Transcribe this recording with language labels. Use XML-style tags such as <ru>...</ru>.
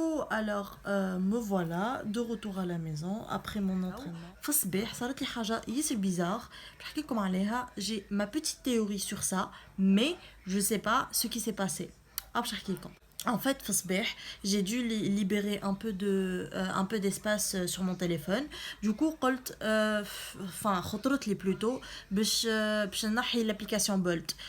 <fr>Alors me voilà de retour à la maison après mon entraînement.</fr> <ar>في الصباح صارت لي حاجه ياسر bizarre بحكي لكم عليها.</ar> <fr>J'ai ma petite théorie sur ça mais je sais pas ce qui s'est passé.</fr> <ar>باش نحكي لكم.</ar> <fr>En fait,</fr> <ar>في الصباح,</ar> <fr>j'ai dû libérer un peu d'espace sur mon téléphone. Du coup,</fr> <ar>قلت خطرت لي plutôt باش نحي</ar> <fr>l'application Bolt.</fr>